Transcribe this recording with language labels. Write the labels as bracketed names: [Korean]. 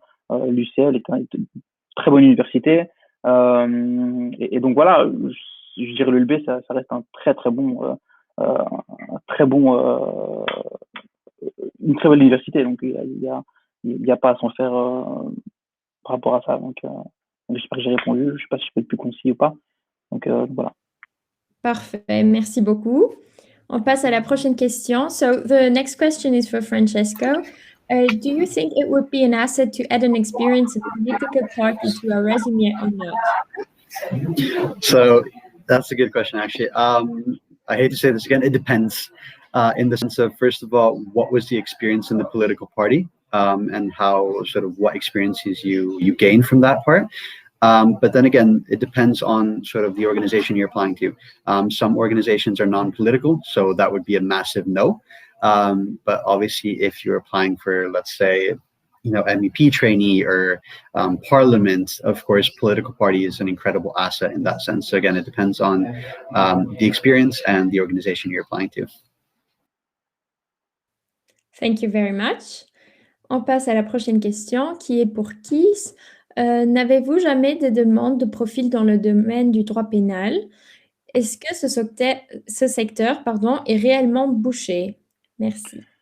[French] L'UCL est une très bonne université. Et donc voilà, je dirais le LB, ça reste un très très bon, un très bon une très belle université. Donc, il y a pas à s'en faire par rapport à ça. Donc j'espère que j'ai répondu. Je sais pas si je peux être plus concis ou pas. Donc, voilà. Parfait, merci beaucoup. On passe à la prochaine question. [English] So the next question is for Francesco. Do you think it would be an asset to add an experience of political party to our resume or not? So that's a good question, actually. I hate to say this again. It depends, in the sense of, first of all, what was the experience in the political party, and how sort of what experiences you gain from that part. But then again, it depends on sort of the organization you're applying to. Some organizations are non-political, so that would be a massive no. But obviously, if you're applying for, let's say, MEP trainee or parliament, of course, political party is an incredible asset in that sense. So again, it depends on the experience and the organization you're applying to. Thank you very much. [French] On passe à la prochaine question qui est pour Keith. N'avez-vous jamais des demandes de profil dans le domaine du droit pénal? Est-ce que ce secteur est réellement bouché? Merci.